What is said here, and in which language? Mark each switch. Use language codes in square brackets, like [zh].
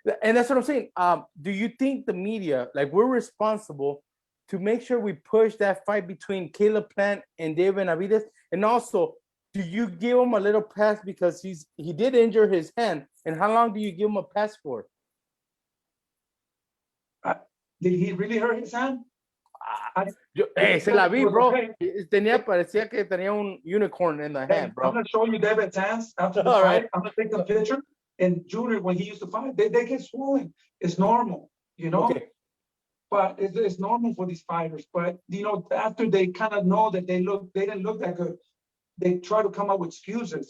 [en] And that's what I'm saying. Do you think the media, like we're responsible to make sure we push that fight between Caleb Plant and David Benavidez? And also, do you give him a little pass because he did injure his hand? And how long do you give him a pass for? Did he really hurt his hand? [es] Se la vi, bro. Parecía que tenía un [en] unicorn in the hand, [es] bro. [en] I'm gonna show you David's hands after the All fight. right. I'm gonna take the picture. And Junior, when he used to fight, they get swollen. It's normal, you know. Okay. But it's normal for these fighters. But you know, after they kind of know that they didn't look that good, they try to come up with excuses.